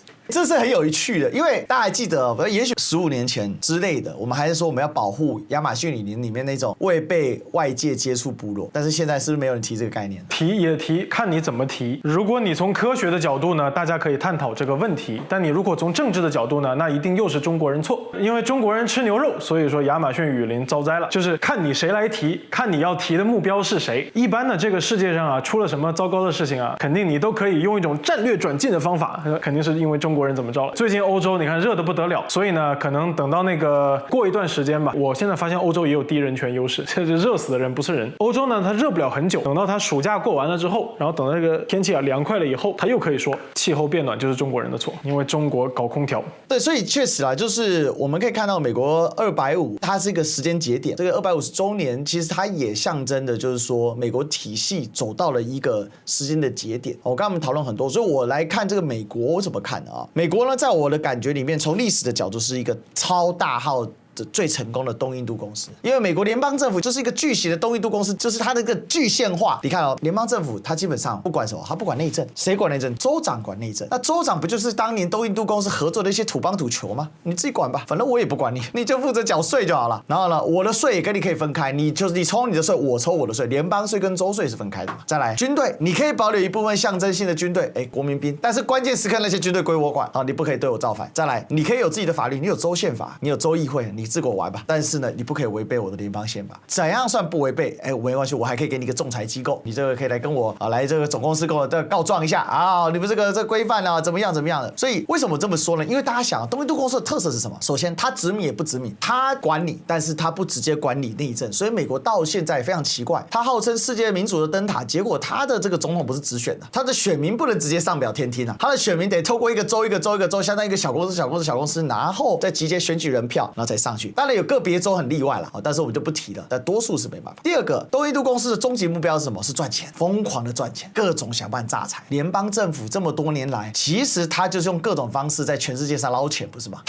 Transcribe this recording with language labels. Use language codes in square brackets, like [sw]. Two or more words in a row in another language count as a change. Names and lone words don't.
[zh] 這是很有趣的，因為大家還記得，也許15年前之類的，我們還是說我們要保護亞馬遜雨林裡面那種未被外界接觸部落，但是現在是不是沒有人提這個概念？提也提，看你怎麼提。如果你從科學的角度呢，大家可以探討這個問題；但你如果從政治的角度呢，那一定又是中國人錯，因為中國人吃牛肉，所以說亞馬遜雨林遭災了。就是看你誰來提，看你要提的目標是誰。一般的這個世界上啊，出了什麼糟糕的事情啊，肯定你都可以用一種戰略轉進的方法，肯定是因為中國人怎麼着了。最近歐洲你看熱得不得了，所以呢，可能等到那個過一段時間吧。我现在發現歐洲也有低人權優勢，這熱死的人不是人。歐洲呢，它熱不了很久，等到它暑假過完了之後，然後等到這個天氣涼快了以後，它又可以說氣候變暖就是中國人的錯，因為中國搞空調。對，所以確實啊，就是我們可以看到美國250，它是一個時間節點，這個250週年，其實它也象徵的就是說美國體系走到了一個時間的節點。我剛剛我們討論很多，所以我來看這個美國，我怎麼看啊？美國呢，在我的感覺裡面，從歷史的角度是一個超大號最成功的東印度公司，因為美國聯邦政府就是一個巨型的東印度公司，就是它的一個具現化。你看哦，聯邦政府它基本上不管什麼，它不管內政，誰管內政？州長管內政。那州長不就是當年東印度公司合作的一些土邦土酋嗎？你自己管吧，反正我也不管你，你就負責繳稅就好了。然後呢，我的稅也跟你可以分開，你抽你的稅，我抽我的稅，聯邦稅跟州稅是分開的嘛。再來，軍隊你可以保留一部分象徵性的軍隊，國民兵，但是關鍵時刻那些軍隊歸我管啊，你不可以對我造反。再來，你可以有自己的法律，你有州憲法，你有州議會，你自個玩吧。但是呢，你不可以違背我的聯邦憲法。怎樣算不違背？沒關係，我還可以給你一個仲裁機構，你這個可以來跟我來這個總公司跟我告狀一下啊，你們這個規範啊怎麼樣的。所以為什麼這麼說呢？因為大家想，東印度公司的特色是什麼？首先，它殖民也不殖民，它管你，但是它不直接管理內政。所以美國到現在非常奇怪，它號稱世界民主的燈塔，結果它的這個總統不是直選的，它的選民不能直接上表天聽啊，它的選民得透過一個州，相當於一個小公司，然後再集結選舉人票，然後才上去。當然有個別州很例外了，但是我們就不提了，但多數是沒辦法。第二個，東印度公司的終極目標是什麼？是賺錢，瘋狂的賺錢，各種想辦法榨財。聯邦政府這麼多年來，其實他就是用各種方式在全世界上撈錢，不是嗎？